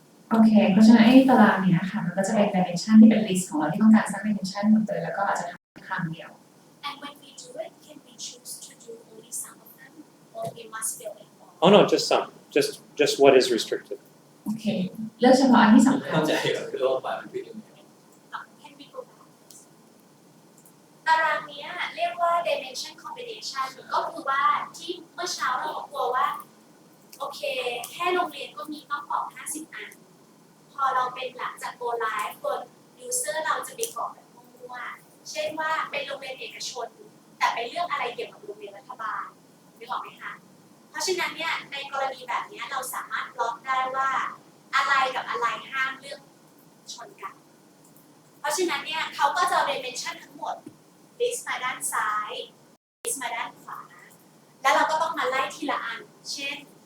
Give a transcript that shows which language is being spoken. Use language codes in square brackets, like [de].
[th] โอเคเพราะฉะนั้นไอ้ตารางเนี้ยค่ะมันก็จะเป็น dimension ที่เป็น list ของเราที่ต้องการสร้าง dimension หมดเลยแล้วก็อาจจะทำครั้งเดียว [en] And when we do it, can we choose to do only some of them, or we must fill in all? Oh no, just some. Just what is restricted. [th] โอเคเลือกเฉพาะอันที่สำ ไม่ คัญ เข้าใจก็คือว่าฝ่ายมันผิดยังไง [en] Can we go back? [th] ตารางเนี้ยเรียกว่า dimension combination ก็คือว่าที่เมื่อเช้าเราบอกว่าโอเค รงเรียนก็มีต้องกรอก50 อันพอเราเป็นหลังจาก go live บน user เราจะไปกรอกแบบมั่วๆเช่นว่าเป็นโรงเรียนเอกชนแต่ไปเลือกอะไรเกี่ยวกับโรงเรียนรัฐบาลนึกออกไหมคะเพราะฉะนั้นเนี่ยในกรณีแบบนี้เราสามารถบล็อกได้ว่าอะไรกับอะไรห้ามเลือกชนกันเพราะฉะนั้นเนี่ยเขาก็จะเมนชั่นทั้งหมด list มาด้านซ้าย list มาด้านขวาแล้วเราก็ต้องมาไล่ทีละอันเช่น